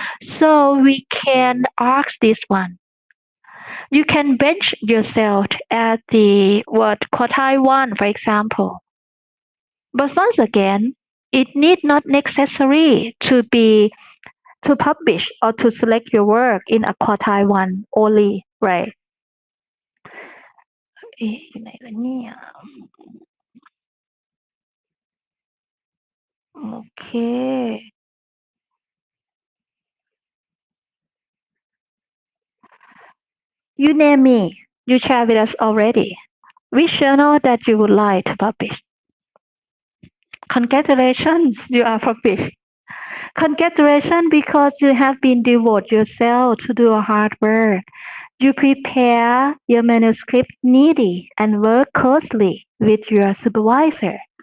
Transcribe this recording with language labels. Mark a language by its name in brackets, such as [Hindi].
[English] So we can ask this one. You can bench yourself at the quartile 1, for example. But once again, it need not necessary to publish or to select your work in a quartile 1 only, right? [Thai] เอ๊ะอยู่ไหนล่ะเนี่ย โอเค [English] You name me. You share with us already. Which journal that you would like to publish? Congratulations, you are published. Congratulations because you have been devote yourself to do hard work. You prepare your manuscript neatly and work closely with your supervisor.